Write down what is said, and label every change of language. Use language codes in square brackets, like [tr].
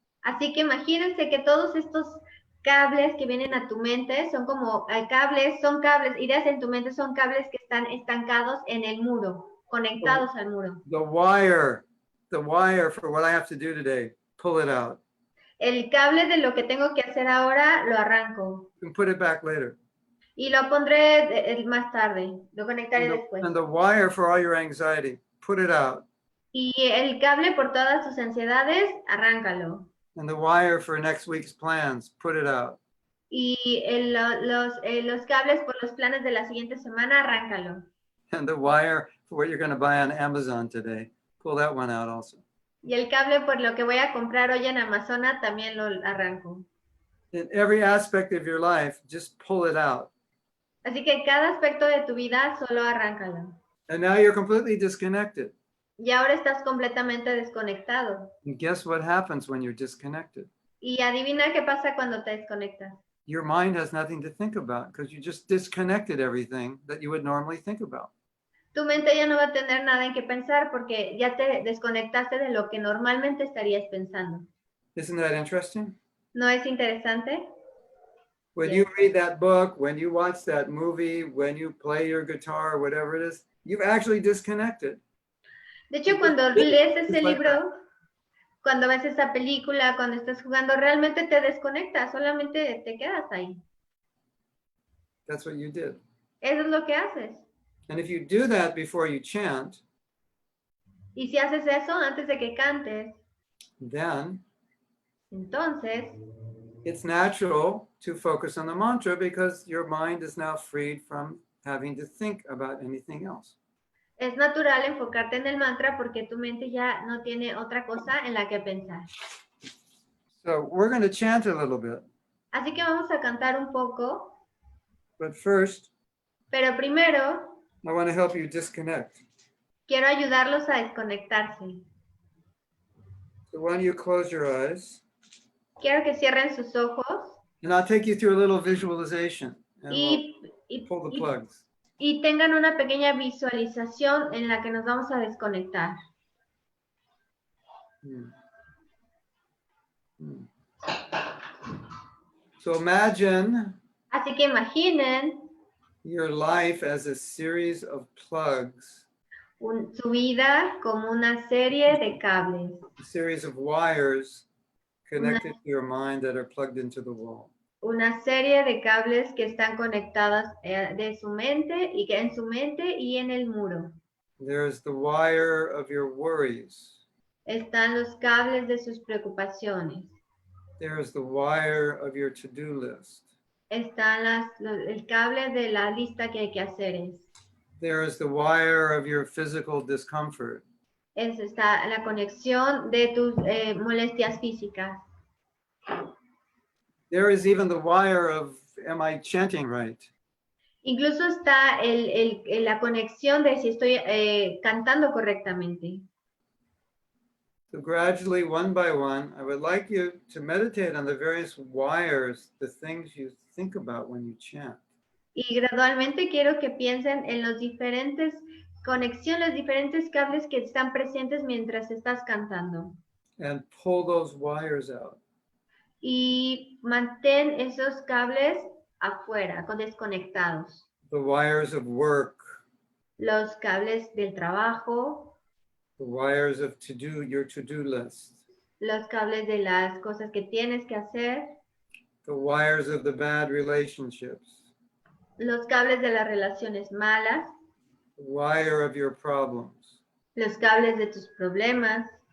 [es] Así que imagínense que todos estos cables que vienen a tu mente son como son cables, ideas en tu mente son cables que están estancados en el muro, conectados al muro. [en] The wire for what I have to do today, pull it out. [es] El cable de lo que tengo que hacer ahora lo arranco [en] You can put it back later. [es] y lo pondré más tarde, lo conectaré después. [en] And the wire for all your anxiety, put it out. [es] Y el cable por todas tus ansiedades, arráncalo. [en] And the wire for next week's plans, put it out. [es] Y los cables por los planes de la siguiente semana, arráncalo. [en] And the wire for what you're going to buy on Amazon today, pull that one out also. [es] Y el cable por lo que voy a comprar hoy en Amazona, también lo arranco. [en] In every aspect of your life, just pull it out. [es] Así que cada aspecto de tu vida, solo arráncalo. [en] And now you're completely disconnected. [es] Y ahora estás completamente desconectado. [en] And guess what happens when you're disconnected? [es] Y adivina qué pasa cuando te desconectas. [en] Your mind has nothing to think about because you just disconnected everything that you would normally think about. [es] Tu mente ya no va a tener nada en qué pensar porque ya te desconectaste de lo que normalmente estarías pensando. [en] Isn't that interesting? [es] ¿No es interesante? [en] When Yes. you read that book, when you watch that movie, when you play your guitar, whatever it is, you've actually disconnected. [es] De hecho, cuando lees ese libro, cuando ves esa película, cuando estás jugando, realmente te desconectas, solamente te quedas ahí. [en] That's what you did. [es] Eso es lo que haces. [en] And if you do that before you chant, [es] Y si haces eso antes de que cantes, [en] then [es] entonces [en] it's natural to focus on the mantra because your mind is now freed from having to think about anything else. [es] es natural enfocarte en el mantra porque tu mente ya no tiene otra cosa en la que pensar. [en] So we're going to chant a little bit, [es] Así que vamos a cantar un poco, [en] but first, [es] pero primero [en] I want to help you disconnect. [es] quiero ayudarlos a desconectarse. [en] So why don't you close your eyes, [es] Quiero que cierren sus ojos [en] and I'll take you through a little visualization, and [es] y, [en] we'll pull the plugs. [es] y tengan una pequeña visualización en la que nos vamos a desconectar. [en] So imagine [es] Así que imaginen [en] your life as a series of plugs, [es] su vida como una serie de cables, [en] a series of wires connected to your mind that are plugged into the wall. [es] una serie de cables que están conectadas de su mente y que en su mente y en el muro. [en] There's the wire of your worries. [es] Están los cables de sus preocupaciones. [en] There's the wire of your to-do list. [es] Están el cable de la lista que hay que hacer. [en] There is the wire of your physical discomfort. [es] Está la conexión de tus molestias físicas. [en] There is even the wire of, am I chanting right? [es] Incluso está la conexión de si estoy cantando correctamente. [en] So gradually, one by one, I would like you to meditate on the various wires, the things you think about when you chant. [es] Y gradualmente quiero que piensen en los diferentes conexiones, diferentes cables que están presentes mientras estás cantando. [en] And pull those wires out. [es] Y mantén esos cables afuera, desconectados. [en] The wires of work, [es] Los cables del trabajo, [en] the wires of your to-do list, [es] los cables de las cosas que tienes que hacer, [en] the wires of the bad relationships, [es] los cables de las relaciones malas, [en] the wire of your problems, [es] los cables de tus problemas,